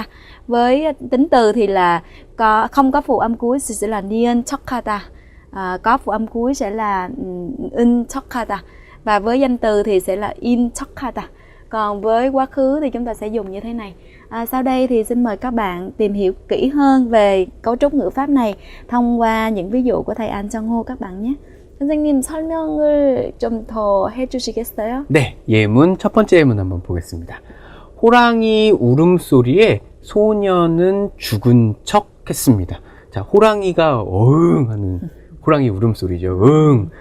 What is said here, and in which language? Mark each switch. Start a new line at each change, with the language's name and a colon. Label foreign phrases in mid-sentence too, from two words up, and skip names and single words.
Vietnamese: Với tính từ thì là không có phụ âm cuối thì sẽ là
Korean: 니은 척하다,
Vietnamese: có phụ âm cuối sẽ là
Korean: 인 척하다,
Vietnamese: và với danh từ thì sẽ là
Korean: 인 척하다.
Vietnamese: Còn với quá khứ thì chúng ta sẽ dùng như thế này. Sau đây thì xin mời các bạn tìm hiểu kỹ hơn về cấu trúc ngữ pháp này thông qua những ví dụ của thầy An Chang-ho các bạn nhé.
Korean: 선생님 설명을 좀 더 해주시겠어요? 네, 예문 첫 번째 예문 한번 보겠습니다. 호랑이 울음소리에 소년은 죽은 척 했습니다. 자, 호랑이가 어흥 하는 호랑이 울음소리죠. 응.